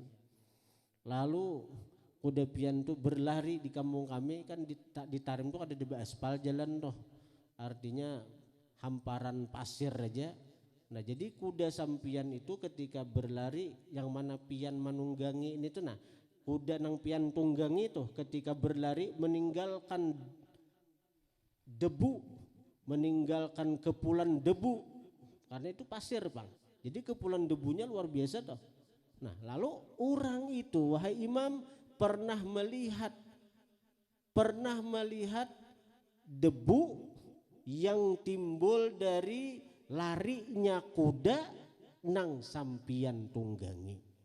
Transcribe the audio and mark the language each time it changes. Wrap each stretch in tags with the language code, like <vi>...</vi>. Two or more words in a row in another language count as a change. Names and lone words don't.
<bjn>Lalu kuda pian tuh berlari di kampung kami, kan di Tarim tuh ada di aspal jalan tuh.</bjn> <id>Artinya hamparan pasir aja.</id> <bjn>Nah jadi kuda sampian itu ketika berlari yang mana pian menunggangi ini tuh, nah kuda nang pian tunggangi itu ketika berlari meninggalkan debu, meninggalkan kepulan debu karena itu pasir Bang.</bjn> <id>Jadi kepulan debunya luar biasa toh. Nah lalu orang itu wahai Imam pernah melihat debu yang timbul dari larinya kuda nang sampian tunggangi.</id>